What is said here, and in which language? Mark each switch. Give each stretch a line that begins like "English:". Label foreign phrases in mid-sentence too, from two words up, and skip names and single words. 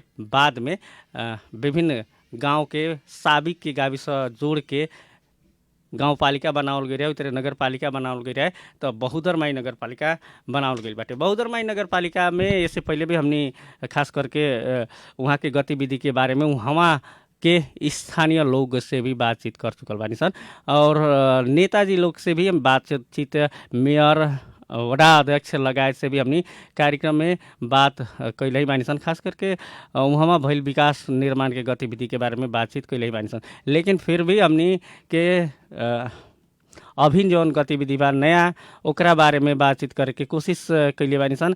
Bhojpuri: बाद में विभिन्न गांव के साबिक के गाविस जोड़ के गाउँपालिका बनावल गई रहे, उतरे नगरपालिका बनावल गई रहे, तो बहुदरमाई नगरपालिका बनावल गई बाटे। बहुदरमाई नगरपालिका में इससे पहले भी हमनी खास करके वहाँ के गतिविधि के बारे में वहाँ के स्थानीय लोग से भी बातचीत कर चुकल बानी सन, और नेताजी लोग से भी हम बातचीत, मेयर, वडा अध्यक्ष लगायत से भी हमनी कार्यक्रम में बात कैले ही बानी सन। खास करके वहाँ भइल विकास निर्माण के गतिविधि के बारे में बातचीत कैले ही बानी सन, लेकिन फिर भी हमनी के अभिन जौन गतिविधि बा नया ओकरा बारे में बातचीत करे के कोशिश कैले बानी सन।